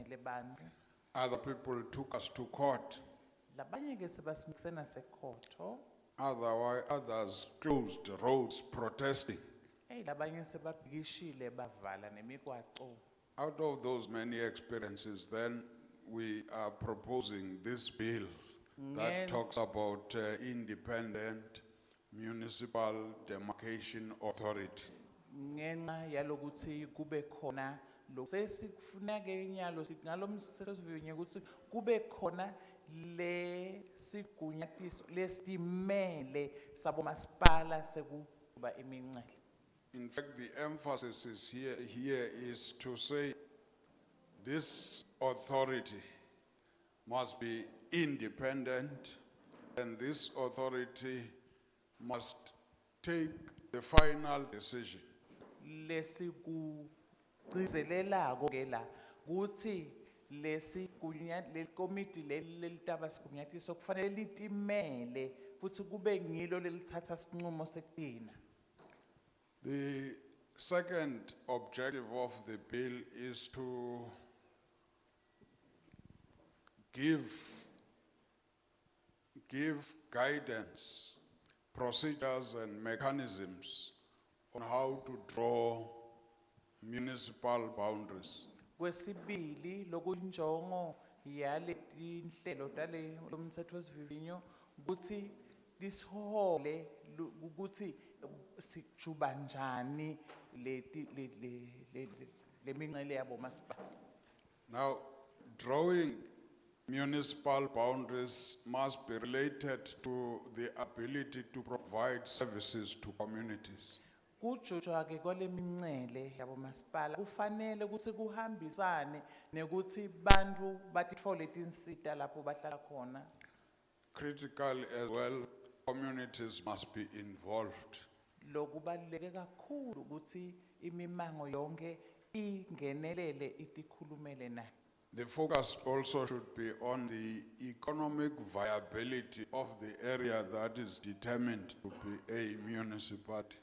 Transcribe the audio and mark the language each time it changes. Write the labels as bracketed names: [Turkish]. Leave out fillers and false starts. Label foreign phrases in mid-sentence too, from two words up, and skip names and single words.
[Swati] le bantu. [English] Other people took us to court. [Swati] Labanye ke sebasimikise nasekhoto. [English] Otherwise, others closed roads protesting. [Swati] Labanye sebabhikishile bavala nemigwaqo. [English] Out of those many experiences, then we are proposing this bill that talks about independent Municipal Demarcation Authority. [Swati] Ngenxa yalokuthi kube khona sesikufuneke nyalo sithi ngalomthethosivivinyo ukuthi kube khona le sigunyatiso lestimele sabomasipala sekuba imincele. [English] In fact, the emphasis is here is to say this authority must be independent, and this authority must take the final decision. [Swati] Lesikugcizelelako ke la ukuthi le committee lelitaba sigunyatiso kufanele litimele futhi kube ngilo lelithatha sinqumo sekugcina. [English] The second objective of the bill is to give guidance, procedures and mechanisms on how to draw municipal boundaries. [Swati] Kwesibili lokunjongo yaletinhlelo tale lomthethosivivinyo ukuthi lisihole ukuthi sijuba njani le mincele yabo masipala. [English] Now, drawing municipal boundaries must be related to the ability to provide services to communities. [Swati] Kujujwa ke kwale mincele yabo masipala kufanele ukuthi kuhambisane nekuthi bantu batitfole tinsita lapho bahlala khona. [English] Critical as well, communities must be involved. [Swati] Lokubaluleke kakhulu ukuthi imimango yonke ingenelele itikhulumele nayo. [English] The focus also should be on the economic viability of the area that is determined to be a municipality.